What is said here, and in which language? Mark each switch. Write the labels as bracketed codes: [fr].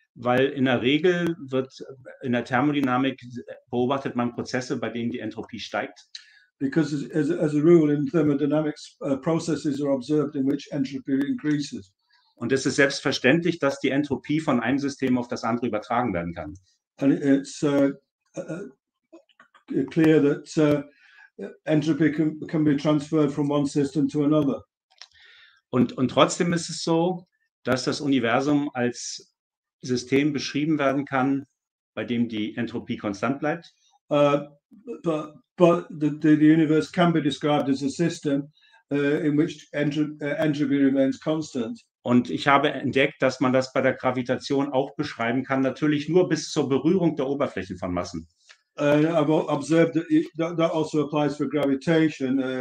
[de] Weil in der Regel wird in der Thermodynamik beobachtet man Prozesse, bei denen die Entropie steigt. [en] Because as a rule in thermodynamics, processes are observed in which entropy increases. [de] Und es ist selbstverständlich, dass die Entropie von einem System auf das andere übertragen werden kann. [en] And it's clear that entropy can be transferred from one system to another. [de] Und trotzdem ist es so, dass das Universum als System beschrieben werden kann, bei dem die Entropie konstant bleibt. [en] But the universe can be described as a system in which entropy remains constant. [de] Und ich habe entdeckt, dass man das bei der Gravitation auch beschreiben kann, natürlich nur bis zur Berührung der Oberflächen von Massen. [en] I've observed that also applies for gravitation.